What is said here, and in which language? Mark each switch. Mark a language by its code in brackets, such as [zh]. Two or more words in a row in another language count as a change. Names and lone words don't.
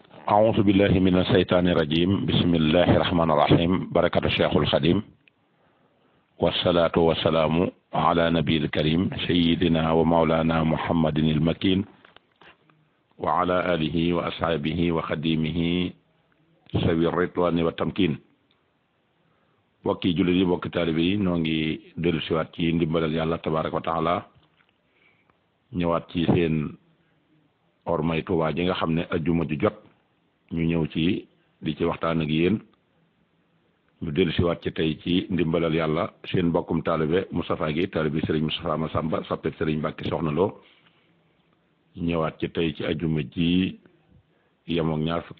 [ar] أعوذ بالله من الشيطان الرجيم بسم الله الرحمن الرحيم بركة الشيخ الخديم والصلاة والسلام على نبي الكريم سيدنا ومولانا محمد المكين وعلى آله وأصحابه وخديمه سوي الرضوان والتمكين وكي جلدي وكي طالبي نونغي [wo] dellusiwaat ci ndimbalal Yàlla [ar] تبارك و [wo] taala ñëwaat ci seen ormay Tuubaa ji nga xam ne ajjuma ju jot ñu ñëw ci di ci waxtaan ak yéen ñu dellusiwaat ci tey ci ndimbalal yàlla seen mbokkum taalibe Moustapha Guèye taalibe Serigne Moustapha Massamba soppeb Serigne Mbacke Soxna Lo ñëwaat ci tey ci ajjuma ji yemook ñaar fukki